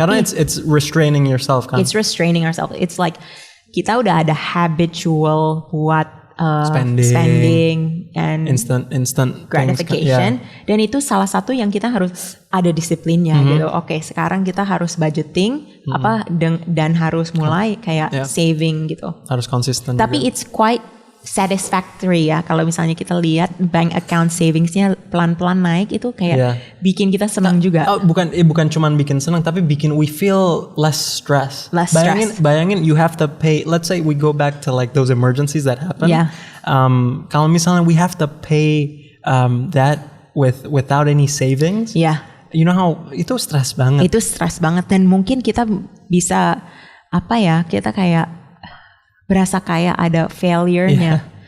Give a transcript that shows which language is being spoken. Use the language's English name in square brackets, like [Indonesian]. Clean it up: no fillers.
[Indonesian] karena [English] it's restraining yourself kan. It's restraining ourselves. It's like [Indonesian] kita udah ada habitual buat spending [English] and instant gratification, [Indonesian] dan itu salah satu yang kita harus ada disiplinnya gitu. Oke, sekarang kita harus budgeting dan harus mulai kayak saving gitu. Harus konsisten. Tapi [English] it's quite satisfactory [Indonesian] ya kalau misalnya kita lihat bank account savingsnya pelan-pelan naik, itu kayak bikin kita senang juga. Bukan cuman bikin senang, tapi bikin [English] we feel less stress. Bayangin you have to pay, let's say we go back to like those emergencies that happen. [Indonesian] Kalau misalnya [English] we have to pay that without any savings. You know how [Indonesian] itu stres banget. Itu stres banget, dan mungkin kita bisa kita kayak berasa kayak ada failure-nya.